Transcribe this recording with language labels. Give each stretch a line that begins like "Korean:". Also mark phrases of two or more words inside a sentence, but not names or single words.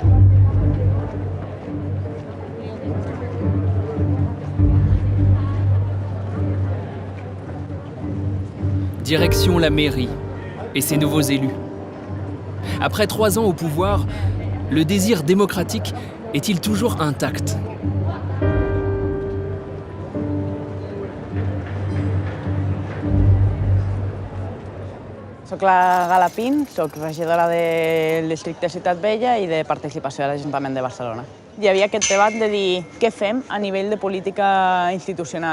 French: Direction la mairie et ses nouveaux élus. Après 3 ans au pouvoir, le désir démocratique est-il toujours intact ?
Catalan: Soc la Gala Pin, soc regidora de Districte Ciutat Vella i de Participació a l'Ajuntament de Barcelona. hi havia aquest debat de dir què fem a nivell de política institucional.